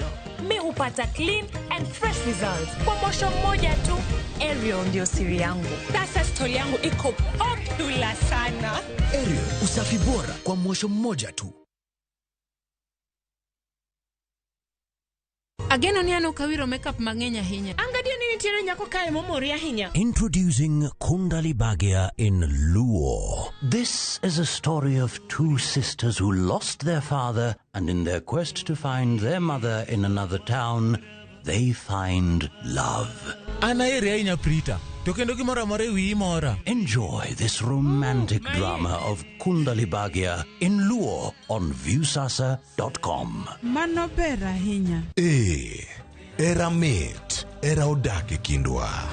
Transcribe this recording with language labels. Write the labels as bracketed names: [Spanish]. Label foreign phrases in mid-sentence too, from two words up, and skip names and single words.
[Swahili] Mi hupata [English] clean and fresh results [Swahili] kwa mosho mmoja tu. Aerial ndio siri yangu. Sasa story yangu iko popular sana. Aerial, usafi bora kwa mosho mmoja tu. [Luo (Kenya and Tanzania)] Ageno ni ano kawiro makeup mang'enya hinya. Angadio nini tire nyako kae momoria hinya. [English] Introducing Kundali Bhagia in Luo. This is a story of two sisters who lost their father, and in their quest to find their mother in another town, they find love. [Luo (Kenya and Tanzania)] Anaere inya Prita. Tokendo gimora more wi mora. [English] Enjoy this romantic drama of Kundali Bhagia in Luo on viewsasa.com. [Luo (Kenya and Tanzania)] Mano bera hinya. Era met, era odake kindwa.